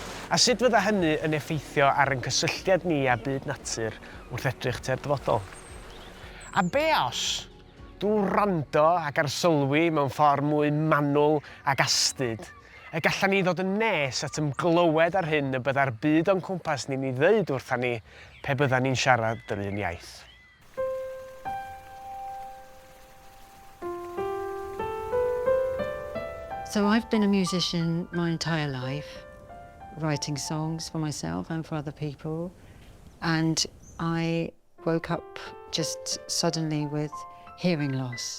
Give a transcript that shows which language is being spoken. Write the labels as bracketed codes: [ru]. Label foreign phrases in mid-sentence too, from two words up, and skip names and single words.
[cy] A sut fydda hynny yn effeithio ar ein cysylltiad ni a byd natur wrth edrych tua'r dyfodol? A be os drwy wrando ac arsylwi mewn ffordd mwy manwl ac astyd, y gallan ni ddod yn nes at ymglywed ar hyn y bydda'r byd o'n cwmpas ni'n ei ddeud wrtha ni pe bydda ni'n siarad yr un iaith? [en] So I've been a musician my entire life, writing songs for myself and for other people. And I woke up just suddenly with hearing loss.